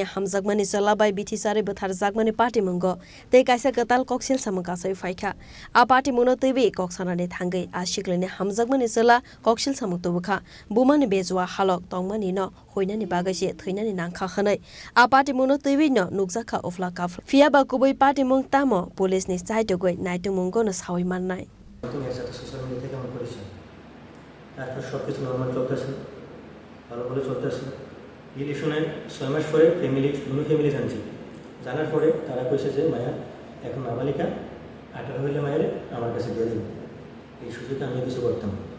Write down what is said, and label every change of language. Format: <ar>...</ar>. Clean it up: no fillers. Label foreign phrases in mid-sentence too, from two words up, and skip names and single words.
<trk>hamjagmani salabai bithi sari buthar jagmani party mungo te kaisa katal koksel samung kasai faika a party mono tuiwe koksanane thangai a shiklene hamjagmani sala koksel samung tubkha bumane bezwa halok tongmani no hoinani bagaise thainani nangkha khanai a party mono tuiwe no nukjaka ofla kaf fia ba kubui party mung tamo police ni chaito goi naitu mungo no sawi mannai</trk> <en>social media</en> <bn>থেকে আমার পরিচয় তারপর সব কিছু নর্মাল চলতেছে ভালো ভালো চলতেছে রিলেশনের 6 মাস পরে দুটো ফ্যামিলি জানছি জানার পরে তারা কইছে যে মায়া এখন নাবালিকা 18 হইলে মায়ের আমার কাছে দিয়ে দিন এই সুযোগে আমি কিছু করতাম</bn>